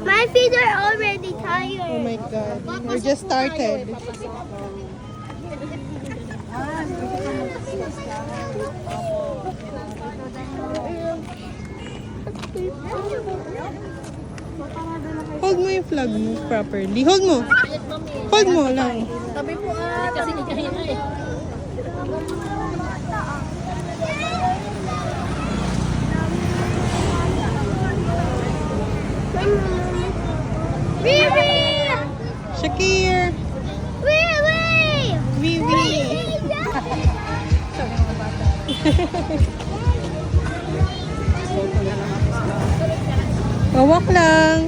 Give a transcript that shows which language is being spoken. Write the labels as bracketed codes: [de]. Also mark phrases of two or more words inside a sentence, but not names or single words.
[en] feet are already tired. Oh my God. We're just started. [tl] Hold mo yung flag mo properly. Hold mo. Hold mo lang. Tabi po kasi hindi kaya na eh. Vivi! Shakir! Vivi! Vivi! Walk lang.